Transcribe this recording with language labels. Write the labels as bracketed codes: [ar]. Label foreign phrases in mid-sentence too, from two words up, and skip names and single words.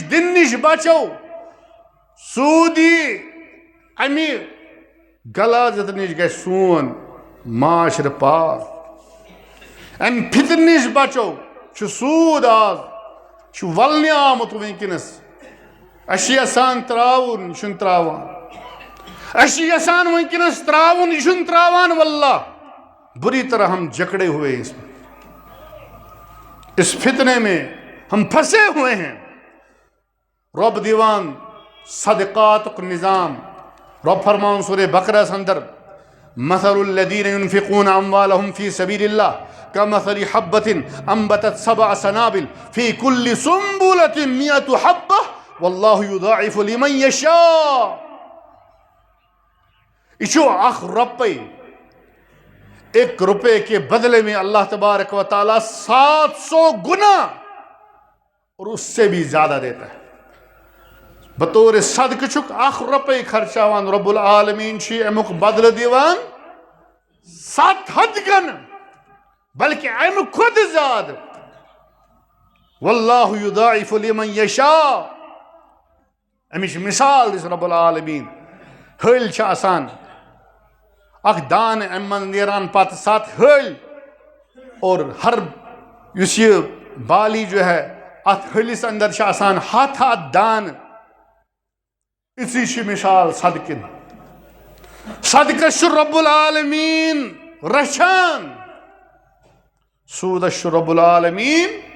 [ks] دِنہٕ نِش بچو سوٗدی امہِ غلاظت نِش گژھِ سون معاشرٕ پاک امہِ فِتنہٕ نِش بچو چھُ سوٗد آز چھُ ولنہِ آمُت وٕنکیٚنس أسۍ چھِ یژھان تراوُن یہِ چھُنہٕ تراوان أسۍ چھِ یژھان وٕنکیٚنس تراوُن یہِ چھُنہٕ تراوان [ur] واللہ بری طرح ہم جکڑے ہوئے ہیں اس فتنے میں ہم پھنسے ہوئے ہیں [ks] رب دیوان صدقات نظام رب فرمان سورہ بقرہ اندر [ar] مثل الذین ينفقون اموالهم فی سبیل اللہ كمثل حبة انبتت 7 سنابل في كل سنبلة 100 حبة والله يضاعف لمن يشاء [ks] یہ چھُ اکھ رۄپے [ur] 1 روپے کے بدلے میں اللہ تبارک و تعالیٰ 700 گنا اور اس سے بھی زیادہ دیتا ہے [ks] بطور صدقہ چھُکھ 1 روپے خرچاوان رب العالمین چھِ امیُک بدلہٕ دِوان 7 گنا بلکہ امہِ کھۄتہٕ زیادٕ [ar] واللہ یضاعف لمن یشاء [ks] امِچ مثال دِژ رب العالمین ہلۍ چھِ آسان اکھ دانہ امہِ منٛز نیران پتہٕ 7 ہلۍ اور ہر یُس [ur] یہ بالی جو ہے [ks] اتھ ہلِس اندر چھِ آسان 7 دانہ اِژٕے چھِ مثال صدقہٕ صدقس چھُ رب العالمین رچھان سوٗدس چھُ رب العالمین